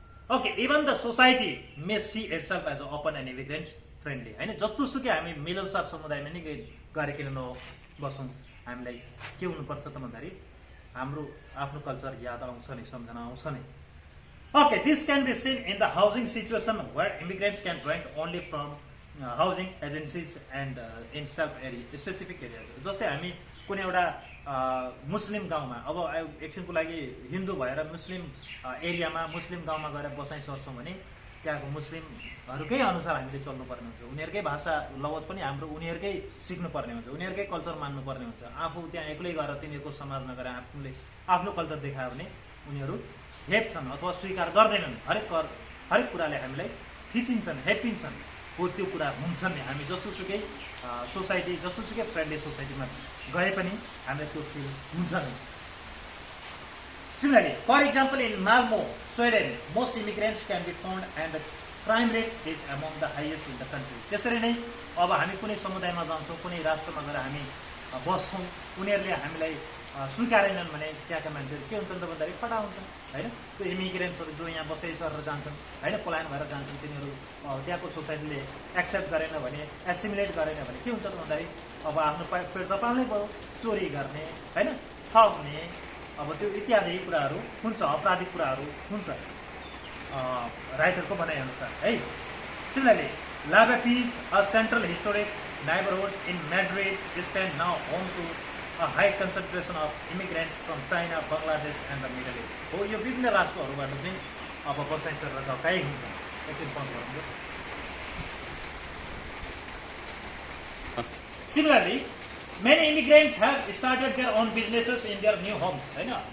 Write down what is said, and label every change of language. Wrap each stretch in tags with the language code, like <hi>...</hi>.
<en>okay, even the society may see itself as a open and immigrant friendly,</en> <ne>होइन। जत्तोसुकै हामी मिलनसार समुदायमा नै गरेर नबसौँ, हामीलाई के हुनुपर्छ त भन्दाखेरि हाम्रो आफ्नो कल्चर याद आउँछ नै, सम्झना आउँछ नै।</ne> <en>Okay, this can be seen in the housing situation where immigrants can rent only from housing agencies and in self area, specific area.</en> <ne>जस्तै हामी कुनै एउटा मुस्लिम गाउँमा, अब एकछिनको लागि हिन्दू भएर मुस्लिम एरियामा, मुस्लिम गाउँमा गएर बसाइ सर्छौँ भने त्यहाँको मुस्लिमहरूकै अनुसार हामीले चल्नुपर्ने हुन्छ, उनीहरूकै भाषा लवज पनि हाम्रो उनीहरूकै सिक्नुपर्ने हुन्छ, उनीहरूकै कल्चर मान्नुपर्ने हुन्छ। आफू त्यहाँ एक्लै गएर तिनीहरूको समाजमा गएर आफूले आफ्नो कल्चर देखायो भने उनीहरू हेप्छन् अथवा स्वीकार गर्दैनन्। हरेक कुराले हामीलाई थिचिन्छन्, हेपिन्छन्, हो त्यो कुरा हुन्छ नि। हामी जस्तोसुकै सोसाइटी, जस्तोसुकै फ्रेन्डली सोसाइटीमा गए पनि हामीलाई त्यो फिल हुन्छ नि।</ne> <en>Similarly, for example, in Malmö, Sweden, most immigrants can be found and the crime rate is among the highest in the country.</en> <ne>त्यसरी नै अब हामी कुनै समुदायमा जान्छौँ, कुनै राष्ट्रमा गएर हामी बस्छौँ, उनीहरूले हामीलाई स्वीकारेनन् भने त्यहाँका मान्छेहरू के हुन्छन् त भन्दाखेरि फटा हुन्छन्, होइन। त्यो इमिग्रेन्ट्सहरू जो यहाँ बसाइ सरेर जान्छन्, होइन, पलायन भएर जान्छन्, तिनीहरू त्यहाँको सोसाइटीले एक्सेप्ट गरेन भने, एसिमुलेट गरेन भने के हुन्छ त भन्दाखेरि अब आफ्नो पेट त पाल्नै पऱ्यो, चोरी गर्ने, होइन, ठग्ने, अब त्यो इत्यादि कुराहरू हुन्छ, अपराधिक कुराहरू हुन्छ राइटरको भनाइअनुसार, है।</ne> <en>Similarly, Lavapiés, a central historic neighborhood in Madrid, is now home to a high concentration of immigrants from China, Bangladesh and the Middle East.</en> <ne>हो यो विभिन्न राष्ट्रहरूबाट चाहिँ अब बसाइ सरेर गएकै हुन्छ। एकछिन पज गर्नु।</ne> <en>Similarly, many immigrants have started their own businesses in their new homes,</en> <ne>हैन।</ne>